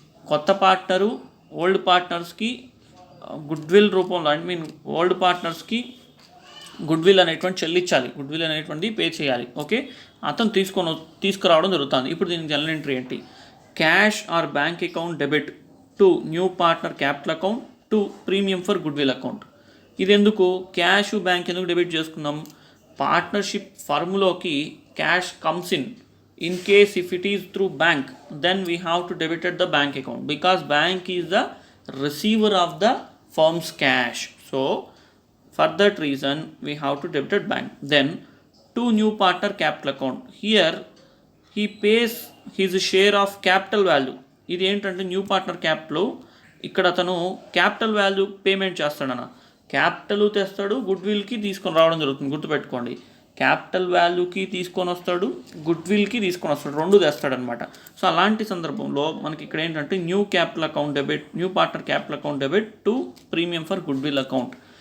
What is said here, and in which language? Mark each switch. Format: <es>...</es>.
<te>కొత్త partner old పార్ట్నర్స్కి goodwill రూపంలో old పార్ట్నర్స్కి goodwill అనేటువంటి చెల్లించాలి, గుడ్విల్ అనేటువంటి పే చేయాలి. ఓకే, అతను తీసుకురావడం జరుగుతుంది. ఇప్పుడు దీనికి జర్నల్ ఎంట్రీ ఏంటి? Cash or bank account debit to new partner capital account to premium for goodwill account. ఇది ఎందుకు? క్యాష్ బ్యాంక్ ఎందుకు డెబిట్ చేసుకుందాం?</te> <en>Partnership ఫర్మ్లోకి cash comes in case if it is through bank, then we have to debit the bank account because bank is the receiver of the firm's cash. So for that reason we have to debit bank. Then to new partner capital account, here he pays his share of capital value.</en> <te>ఇది ఏంటంటే new partner capital, ఇక్కడ అతను capital value payment చేస్తాడన్న. Capital తెస్తాడు, గుడ్విల్కి తీసుకొని రావడం జరుగుతుంది. గుర్తుపెట్టుకోండి, capital వాల్యూకి తీసుకొని వస్తాడు, గుడ్విల్కి తీసుకొని వస్తాడు, 2 తెస్తాడనమాట. సో అలాంటి సందర్భంలో మనకి ఇక్కడ ఏంటంటే new partner capital account debit to premium for goodwill account.</te>